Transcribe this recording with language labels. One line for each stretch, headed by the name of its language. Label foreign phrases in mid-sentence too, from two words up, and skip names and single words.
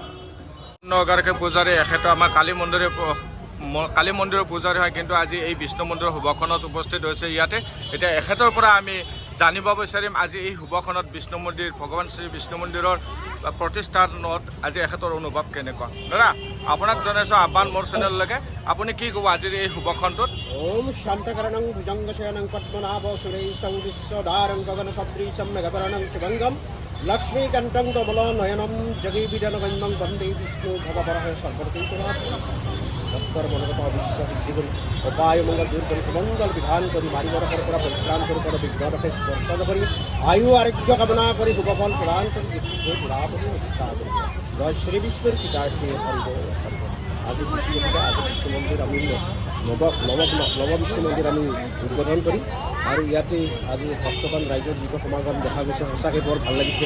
Assamese: এগৰাকী পূজাৰী, এখেত আমাৰ কালী মন্দিৰৰ পূজাৰী হয়, কিন্তু আজি এই বিষ্ণু মন্দিৰৰ শুভক্ষণত উপস্থিত হৈছে ইয়াতে। এতিয়া এখেতৰ পৰা আমি জানিব বিচাৰিম আজি এই শুভক্ষণত বিষ্ণু মন্দিৰ, ভগৱান শ্ৰী বিষ্ণু মন্দিৰৰ প্ৰতিষ্ঠানত আজি এখেতৰ অনুভৱ কেনেকুৱা। দাদা, আপোনাক জনাইছোঁ আহ্বান মোৰ চেনেললৈকে, আপুনি কি ক'ব আজিৰ এই শুভক্ষণটোত?
Sanskrit: ॐ शान्तकरणं भुजङ्गशयनं पद्मनाभसुरेशं विश्वधारं गगनसदृशं मेघवर्णं शुभङ्गं लक्ष्मीकान्तं कमलनयनं जगद्विधानगम्यं वन्दे विष्णु भववरः सर्वलोकैकनाथं
Assamese: ভক্তৰ মনোগত অভিষ্ট সিদ্ধি কৰি উপায় মংগল দূৰ কৰি সুমংগল বিধান কৰি মাৰিবৰসৰ পৰা পৰিত্ৰাণ কৰি পদ বিঘ্নদশে স্পৰ্শ কৰি আয়ু আৰোগ্য কামনা কৰি শুভফল প্ৰদান কৰি জয় শ্ৰী বিষ্ণুৰ কৃতাৰ্থে আজি বিষ্ণু মন্দিৰ আমি নৱ বিষ্ণু মন্দিৰ আমি উদ্বোধন কৰিম আৰু ইয়াতে আজি ভক্তবান ৰাইজৰ যুৱ সমাগম দেখা গৈছে, সঁচাকৈ বৰ ভাল লাগিছে।